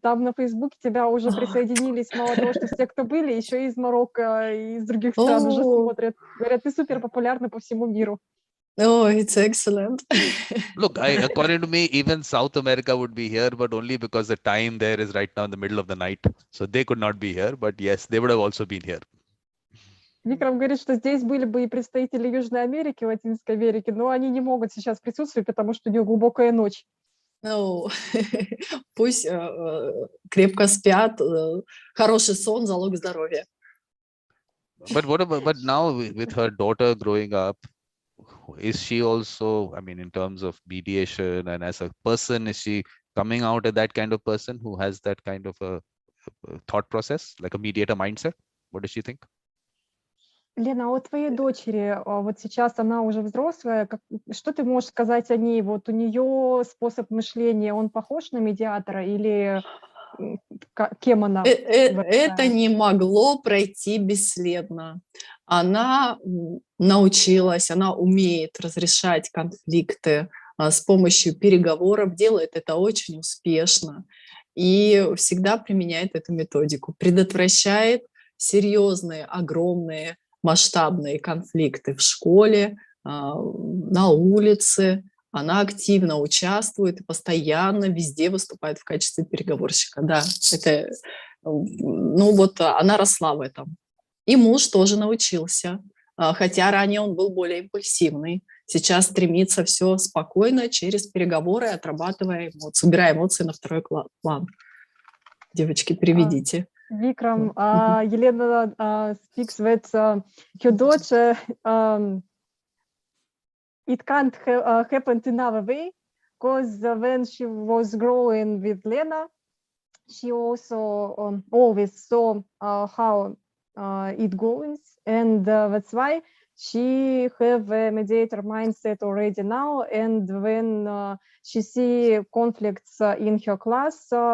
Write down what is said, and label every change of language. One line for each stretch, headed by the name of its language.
Russian: Там на Фейсбуке тебя уже присоединились мало того, что все, кто были, еще и из Марокко, и из других стран уже смотрят. Говорят, ты супер популярна по всему миру.
English: Oh, it's excellent. Look, according to me, even South America would be here, but only because the time there is right now in the middle of the night. So they could not be here, but yes, they would have also been here.
Russian: Викрам говорит, что здесь были бы и представители Южной Америки, Латинской Америки, но они не могут сейчас присутствовать, потому что у них глубокая ночь. Ну, пусть крепко спят. Хороший сон – залог здоровья.
English: But now with her daughter growing up, is she also, I mean, in terms of mediation and as a person, is she coming out as that kind of person who has that kind of a thought process, like a mediator mindset? What does she think?
Russian: Лена, а у твоей дочери, вот сейчас она уже взрослая, что ты можешь сказать о ней? Вот у нее способ мышления, он похож на медиатора или кем она? Это не могло пройти бесследно. Она научилась, она умеет разрешать конфликты с помощью переговоров, делает это очень успешно и всегда применяет эту методику, предотвращает серьезные, огромные, масштабные конфликты в школе, на улице. Она активно участвует и постоянно везде выступает в качестве переговорщика. Да, это, ну вот она росла в этом. И муж тоже научился, хотя ранее он был более импульсивный. Сейчас стремится все спокойно через переговоры, отрабатывая эмоции, убирая эмоции на второй план. Девочки, переведите.
English: Vikram, Elena speaks that her daughter, it can't happen another way, because when she was growing with Lena, she also always saw how it goes, and that's why she have a mediator mindset already now, and when she see conflicts in her class,